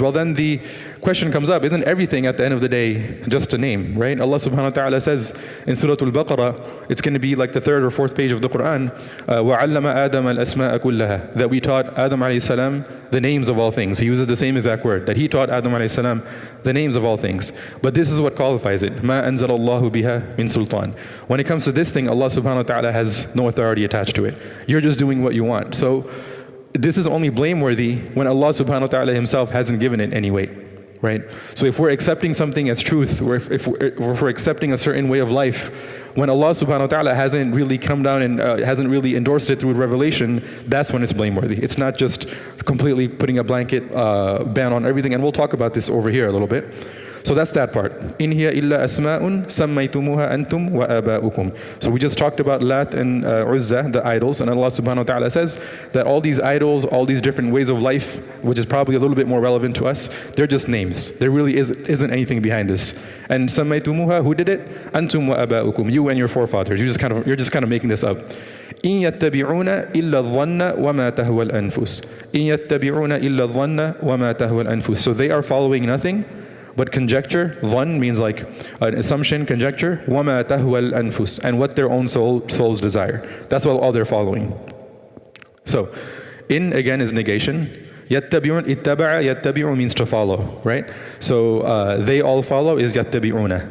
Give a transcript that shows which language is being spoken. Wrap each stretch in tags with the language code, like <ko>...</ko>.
<en>Well, then the question comes up, isn't everything at the end of the day just a name, right? Allah subhanahu wa ta'ala says in Surah Al-Baqarah, it's going to be like the third or fourth page of the Quran,</en> <ar>وَعَلَّمَ آدَمَ الْأَسْمَاءَ كُلَّهَا,</ar> <en>that we taught Adam alayhi salam the names of all things. He uses the same exact word, that he taught Adam alayhi salam the names of all things. But this is what qualifies it.</en> <ar>مَا أَنزَلَ اللَّهُ بِهَا مِن sultan.</ar> <en>When it comes to this thing, Allah subhanahu wa ta'ala has no authority attached to it. You're just doing what you want. So this is only blameworthy when Allah subhanahu wa ta'ala Himself hasn't given it any weight, right? So if we're accepting something as truth, or if we're accepting a certain way of life, when Allah subhanahu wa ta'ala hasn't really come down and hasn't really endorsed it through revelation, that's when it's blameworthy. It's not just completely putting a blanket ban on everything, and we'll talk about this over here a little bit. So that's that part.</en> <ar>In hiya illa asma'un sammaytumuha antum wa aba'ukum.</ar> <en>So we just talked about Lat and Uzza, the idols, and Allah subhanahu wa ta'ala says that all these idols, all these different ways of life, which is probably a little bit more relevant to us, they're just names. There really isn't anything behind this. And sammaytumuha, who did it?</en> <ar>Antum wa aba'ukum,</ar> <en>you and your forefathers. You're just kind of making this up.</en> <ar>إن يتبعون إلا الظن وما تهوى الأنفس إن يتبعون إلا الظن وما تهوى الأنفس.</ar> <en>So they are following nothing but conjecture. Dhann means like an assumption, conjecture.</en> <ar>وما تهوى الأنفس,</ar> <en>and what their own souls desire. That's all they're following. So in again is negation. يتبعون اتبع يتبع means to follow, right? So they all follow is يتبعون.</en>